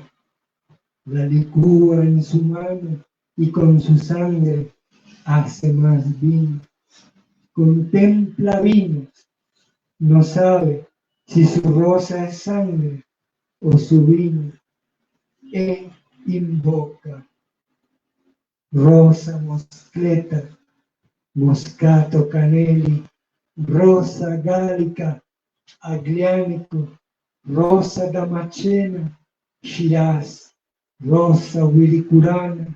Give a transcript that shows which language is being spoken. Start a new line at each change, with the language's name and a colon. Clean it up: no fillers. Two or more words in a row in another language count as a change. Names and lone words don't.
Spanish: La licúa en su mano y con su sangre hace más vino. Contempla vinos, no sabe si su rosa es sangre o su vino. E invoca rosa mosqueta, moscato caneli, rosa gálica, aglianico, rosa damascena, shiraz, rosa wiricurana,